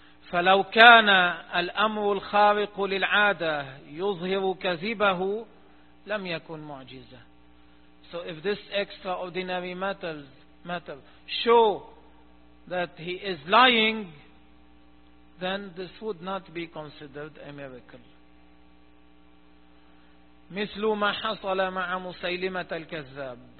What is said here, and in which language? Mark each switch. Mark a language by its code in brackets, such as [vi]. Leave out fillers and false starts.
[ar] فلو كان الأمر الخارق للعادة يظهر كذبه لم يكن معجزة. [en] So if this extraordinary matter show that he is lying, then this would not be considered a miracle. [ar] مثل ما حصل مع مسيلمة الكذاب.